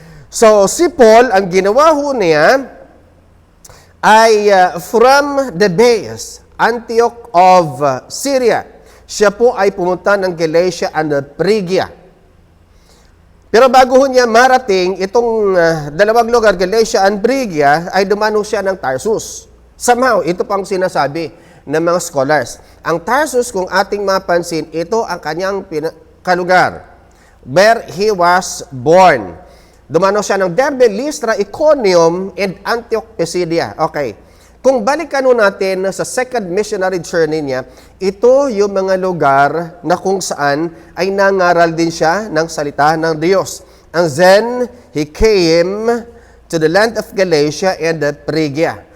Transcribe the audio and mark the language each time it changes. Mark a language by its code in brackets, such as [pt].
[tl] So, si Paul, ang ginawa ho niya ay [en] from the base, [tl] Antioch of Syria. Siya po ay pumunta ng Galatia and Phrygia. Pero bago ho niya marating itong dalawang lugar, Galatia and Phrygia, ay dumano siya ng Tarsus. Somehow, ito pang sinasabi, ng mga scholars. Ang Tarsus, kung ating mapansin, ito ang kanyang kalugar, [en] where he was born. [tl] Dumano siya ng Derbe, Lystra, Iconium, and Antioch, Pisidia. Okay. Kung balikan natin sa second missionary journey niya, ito yung mga lugar na kung saan ay nangaral din siya ng salita ng Diyos. [en] And then, he came to the land of Galatia and Phrygia.